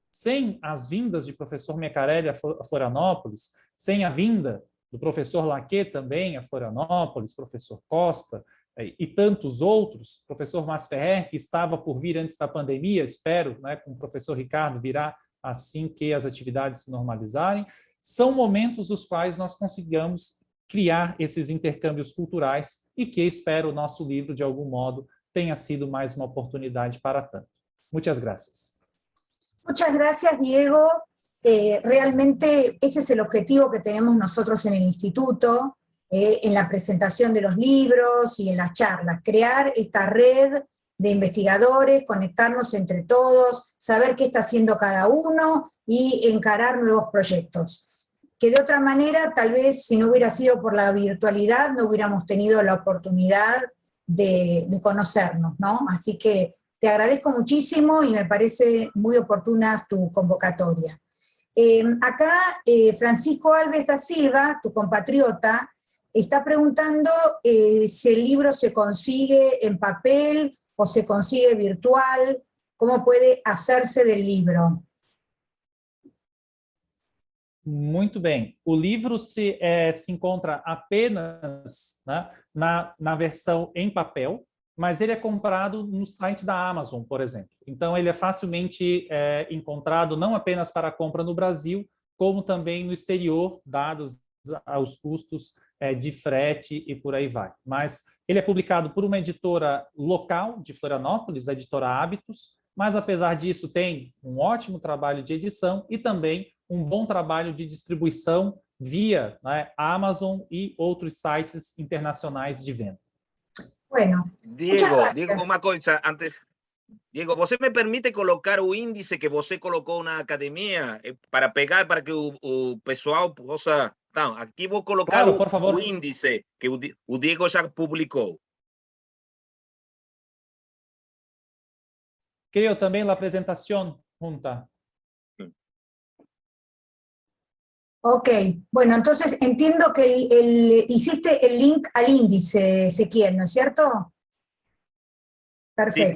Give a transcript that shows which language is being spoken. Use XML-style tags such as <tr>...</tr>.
<pt>Sem as vindas de professor Mecarelli a Florianópolis, sem a vinda do professor Laquet também a Florianópolis, professor Costa e tantos outros, professor Masferrer, que estava por vir antes da pandemia, espero, né, com o professor Ricardo virá assim que as atividades se normalizarem, são momentos os quais nós consigamos criar esses intercâmbios culturais e que espero o nosso livro, de algum modo, tenha sido mais uma oportunidade para tanto.</pt> <es>Muchas gracias. Muchas gracias, Diego. Realmente ese es el objetivo que tenemos nosotros en el instituto, en la presentación de los libros y en las charlas, crear esta red de investigadores, conectarnos entre todos, saber qué está haciendo cada uno y encarar nuevos proyectos. Que de otra manera, tal vez si no hubiera sido por la virtualidad, no hubiéramos tenido la oportunidad de conocernos, ¿no? Así que te agradezco muchísimo y me parece muy oportuna tu convocatoria. Acá Francisco Alves da Silva, tu compatriota, está preguntando si el libro se consigue en papel o se consigue virtual, cómo puede hacerse del libro.</es> <pt>Muito bem. O livro se encontra apenas, né, na versão em papel, mas ele é comprado no site da Amazon, por exemplo. Então, ele é facilmente encontrado não apenas para compra no Brasil, como também no exterior, dados aos custos de frete e por aí vai. Mas ele é publicado por uma editora local de Florianópolis, a editora Hábitos, mas, apesar disso, tem um ótimo trabalho de edição e também um bom trabalho de distribuição via, né, Amazon e outros sites internacionais de venda.</pt> <es>Bueno,</es> <pt>Diego, uma coisa antes. Diego, você me permite colocar o índice que você colocou na academia para pegar, para que o pessoal possa... Então, aqui vou colocar claro, por favor. O índice que o Diego já publicou.</pt> <es>Creo también la presentación junta. Ok, bueno, entonces entiendo que hiciste el link al índice, Ezequiel, ¿no es cierto? Perfecto.</es>